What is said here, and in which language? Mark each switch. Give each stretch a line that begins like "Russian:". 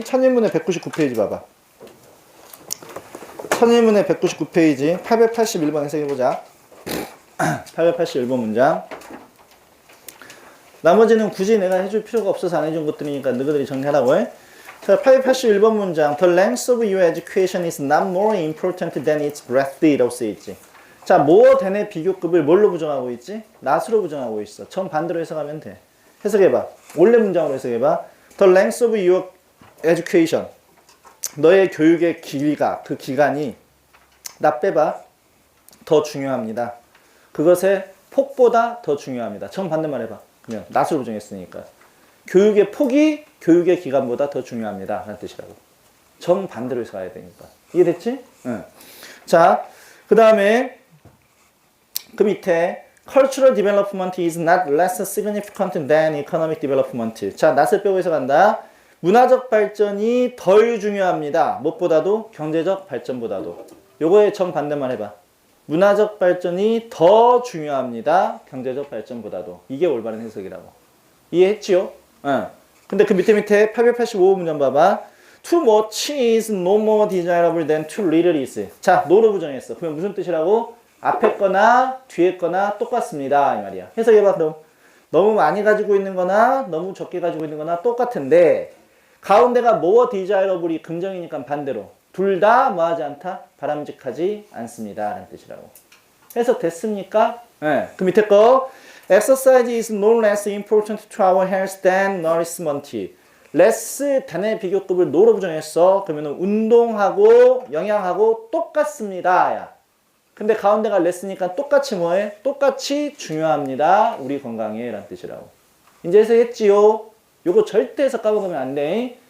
Korean: 천인문의 199페이지 봐봐. 천인문의 199페이지 881번 해석해보자. 881번 문장. 나머지는 굳이 내가 해줄 필요가 없어서 안 해준 것들이니까 너희들이 정리하라고 해. 자, 881번 문장.
English: The length of your education is not more important than its breadth
Korean: 이라고 쓰여있지. 자, more than의 비교급을 뭘로 부정하고 있지? not으로 부정하고 있어. 정반대로 해석하면 돼. 해석해봐. 원래 문장으로 해석해봐.
English: The length of your education.
Korean: 너의 교육의 길이가, 그 기간이 나 빼봐. 더 중요합니다. 그것의 폭보다 더 중요합니다. 정반대말 해봐. 그러면 not으로 부정했으니까. 교육의 폭이 교육의 기간보다 더 중요합니다. 라는 뜻이라고. 정반대로 해석해야 되니까. 이해됐지? 응. 자, 그 다음에 그 밑에
English: Cultural development is not less significant than economic development.
Korean: 자, not을 빼고 해석한다. 문화적 발전이 덜 중요합니다. 무엇보다도? 경제적 발전보다도. 요거의 정반대만 해봐. 문화적 발전이 더 중요합니다. 경제적 발전보다도. 이게 올바른 해석이라고. 이해했지요? 응. 근데 그 밑에 885 문장 봐봐.
English: Too much is no more desirable than too little is.
Korean: 자, no로 부정했어. 그러면 무슨 뜻이라고? 앞에 거나 뒤에 거나 똑같습니다. 이 말이야. 해석해봐, 그럼. 너무 많이 가지고 있는 거나 너무 적게 가지고 있는 거나 똑같은데 가운데가
English: more desirable
Korean: 이 긍정이니까 반대로. 둘 다 뭐하지 않다? 바람직하지 않습니다. 라는 뜻이라고. 해석 됐습니까? 네. 그 밑에 거.
English: Exercise is no less important to our health than nourishment.
Korean: less 단의 비교급을 no로 부정했어. 그러면 운동하고 영양하고 똑같습니다. 야. 근데 가운데가 less니까 똑같이 뭐해? 똑같이 중요합니다. 우리 건강에 라는 뜻이라고. 이제 해석했지요? 요거 절대 해석 까먹으면 안 돼.